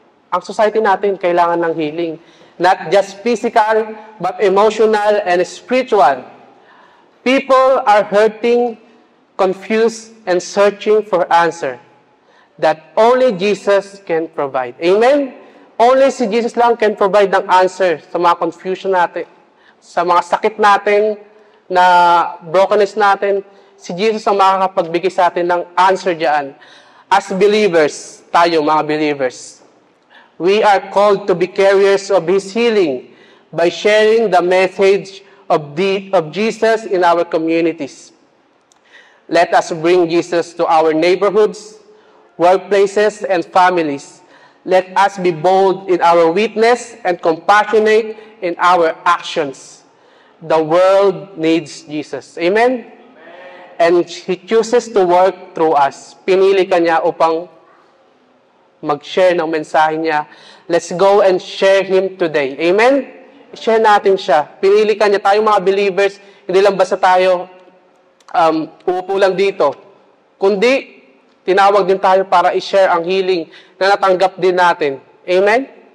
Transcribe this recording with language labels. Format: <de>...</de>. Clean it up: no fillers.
<tl>Ang society natin kailangan ng healing.</tl> <en>Not just physical, but emotional and spiritual. People are hurting, confused, and searching for answer that only Jesus can provide. Amen?</en> <tl>Only si Jesus lang can provide ng answer sa mga confusion natin, sa mga sakit natin, na brokenness natin. Si Jesus ang makakapagbigay sa atin ng answer diyan.</tl> <en>As believers,</en> <tl>tayo mga believers,</tl> <en>we are called to be carriers of His healing by sharing the message of Jesus in our communities. Let us bring Jesus to our neighborhoods, workplaces, and families. Let us be bold in our witness and compassionate in our actions. The world needs Jesus. Amen? And He chooses to work through us.</en> <tl>Pinili ka niya upang mag-share ng mensahe niya.</tl> <en>Let's go and share Him today.</en> <tl>Amen? Share natin siya. Pinili ka niya. Tayong mga believers, hindi lang basta tayo uupo lang dito. Kundi, tinawag din tayo para i-share ang healing na natanggap din natin. Amen?</tl>